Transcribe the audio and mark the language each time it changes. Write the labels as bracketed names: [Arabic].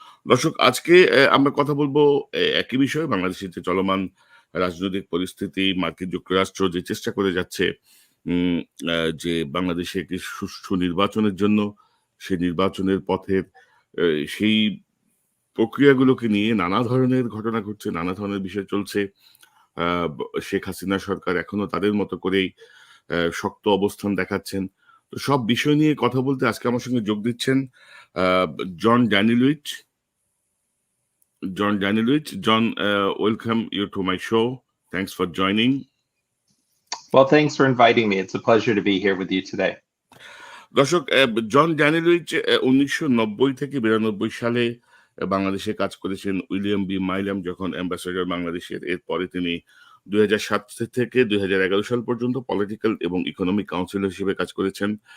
[Bangla] দর্শক, আজকে আমরা কথা বলবো একই বিষয়ে, বাংলাদেশের যে চলমান রাজনৈতিক পরিস্থিতি, মার্কিন যুক্তরাষ্ট্র যে চেষ্টা করে যাচ্ছে যে বাংলাদেশে একটি সুষ্ঠু নির্বাচনের জন্য, সেই নির্বাচনের পথের সেই প্রক্রিয়াগুলোকে নিয়ে নানা ধরনের ঘটনা ঘটছে, নানা ধরনের বিষয় চলছে। শেখ হাসিনা সরকার এখনো তাদের মতো করেই শক্ত অবস্থান দেখাচ্ছেন। তো সব বিষয় নিয়ে কথা বলতে আজকে আমার সঙ্গে যোগ দিচ্ছেন জন ড্যানিলুইচ। [English] John, welcome you to my show. Thanks for joining. Well, thanks for inviting me. It's a pleasure to be here with you today. [Bangla] দর্শক, জন ড্যানিলুইচ 1990 থেকে 92 সালে বাংলাদেশে কাজ করেছেন উইলিয়াম বি মাইলাম যখন অ্যাম্বাসেডর বাংলাদেশের। এরপরে তিনি 2007 থেকে 2011 সাল পর্যন্ত পলিটিক্যাল এবং ইকোনমিক কাউন্সিলর হিসেবে কাজ করেছেন।